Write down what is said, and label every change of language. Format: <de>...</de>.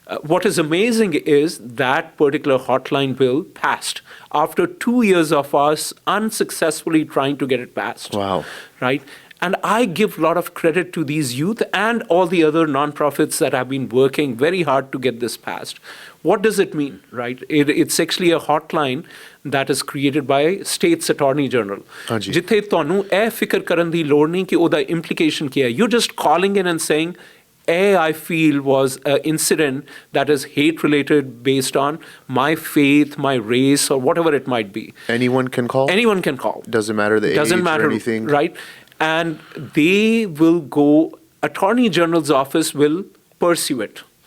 <en>What is amazing is that particular hotline bill passed after 2 years of us unsuccessfully trying to get it passed. Wow. Right? And I give a lot of credit to these youth and all the other nonprofits that have been working very hard to get this passed. What does it mean, right? It's actually a hotline that is created by State's Attorney General.</en> <pa>ਜਿੱਥੇ ਤੁਹਾਨੂੰ ਇਹ ਫਿਕਰ ਕਰਨ ਦੀ ਲੋੜ ਨਹੀਂ ਕਿ ਉਹਦਾ implication ਕੀ ਹੈ.</pa> <en>You're just calling in and saying, I feel was an incident that is hate-related based on my faith, my race, or whatever it might be. Anyone can call? Anyone can call. Doesn't matter the age or anything? Right? And they will go, Attorney General's office will pursue it.</en>